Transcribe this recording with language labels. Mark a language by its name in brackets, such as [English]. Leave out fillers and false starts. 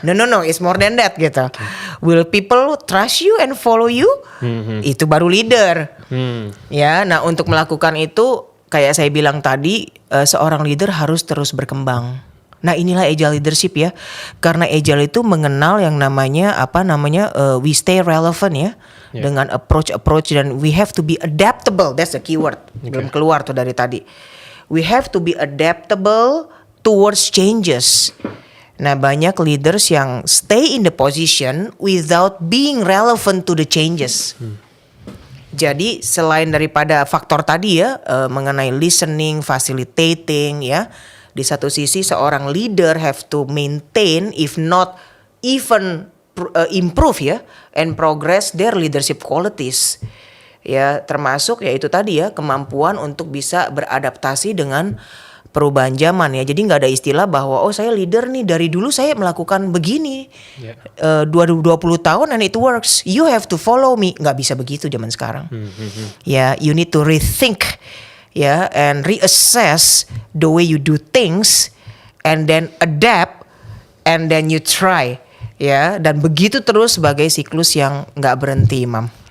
[English] No, it's more than that gitu. Will people trust you and follow you? [Indonesian] Itu baru leader. Ya, nah untuk melakukan itu kayak saya bilang tadi, seorang leader harus terus berkembang. Nah, inilah agile leadership ya. Karena agile itu mengenal yang namanya we stay relevant ya. [English] Dengan approach dan we have to be adaptable. That's the keyword. [Indonesian] Belum keluar tuh dari tadi. [English] We have to be adaptable towards changes. Nah, banyak leaders yang stay in the position without being relevant to the changes. [Indonesian] Jadi selain daripada faktor tadi ya, mengenai listening, facilitating ya. [English] Di satu sisi seorang leader have to maintain if not even improve ya and progress their leadership qualities. [Indonesian] Ya, termasuk ya itu tadi ya kemampuan untuk bisa beradaptasi dengan perubahan zaman ya. Jadi nggak ada istilah bahwa saya leader nih dari dulu saya melakukan begini. [English] 20 tahun and it works. You have to follow me. Nggak bisa begitu zaman sekarang. Ya, you need to rethink ya and reassess the way you do things and then adapt and then you try ya, dan begitu terus sebagai siklus yang nggak berhenti, Imam.